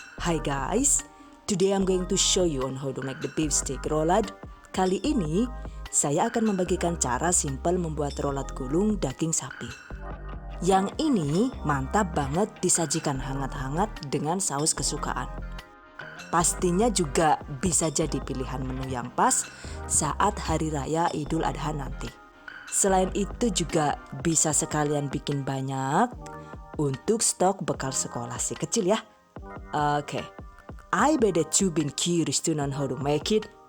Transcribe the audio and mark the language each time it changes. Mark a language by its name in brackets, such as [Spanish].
[English] Hi guys, today I'm going to show you on how to make the beef steak rollad. [Indonesian] Kali ini, saya akan membagikan cara simple membuat rollad gulung daging sapi. Yang ini mantap banget disajikan hangat-hangat dengan saus kesukaan. Pastinya juga bisa jadi pilihan menu yang pas saat Hari Raya Idul Adha nanti. Selain itu juga bisa sekalian bikin banyak untuk stok bekal sekolah si kecil ya. [English] Oke, I bet that you've been curious to know how to make it.